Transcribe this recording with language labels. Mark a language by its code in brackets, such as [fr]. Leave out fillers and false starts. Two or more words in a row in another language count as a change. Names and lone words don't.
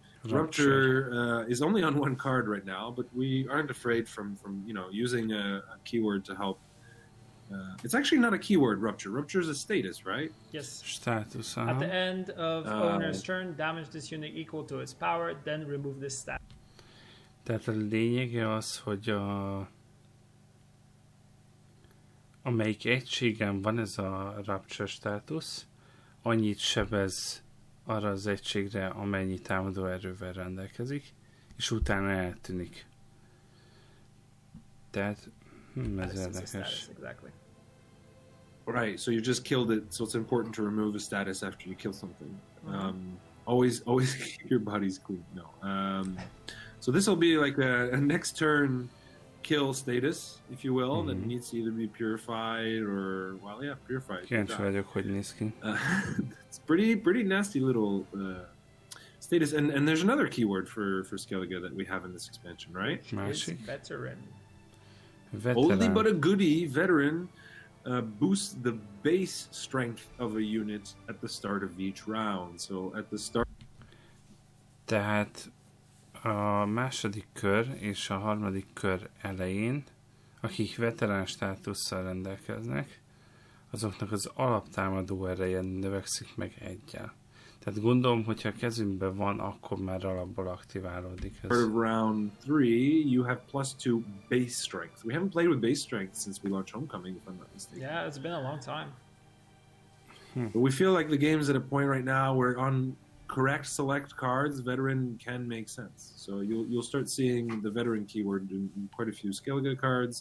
[en] Rupture is only on 1 card right now, but we aren't afraid from using a keyword to help. It's actually not a keyword, Rupture. Rupture is a status, right? Yes. Status. At the end of owner's turn, damage this unit equal to its power, then remove this stat. [hu] Tehát a lényege az, hogy amelyik egységen van ez a Rupture státusz, annyit sebez arra az egységre, amennyi támadó erővel rendelkezik, és utána eltűnik. Tehát ez érdekes. [en] Exactly. Right, so you just killed it, so it's important to remove a status after you kill something. Always keep your bodies clean. No. So this will be like a next turn kill status, if you will, that needs to either be purified or, well, yeah, purified. [hu] Kíváncsi vagyok, hogy néz ki. [en] It's pretty nasty little status. And there's another keyword for Skellige that we have in this expansion, right? [hu] Másik. [en] Veteran. Oldie but a goodie, veteran, boosts the base strength of a unit at the start of each round. So at the start... [hu] Tehát a második kör és a harmadik kör elején, akik veterán státusszal rendelkeznek, azoknak az alaptámadó ereje növekszik meg 1-jel. Tehát gondolom, hogyha a kezünkben van, akkor már alapból aktiválódik ez. [en] Round 3, you have +2 base strength. We haven't played with base strength since we launched Homecoming, if I'm not mistaken. Yeah, it's been a long time. But we feel like the game's at a point right now where on correct select cards, veteran can make sense. So you'll start seeing the veteran keyword in quite a few Skellige cards.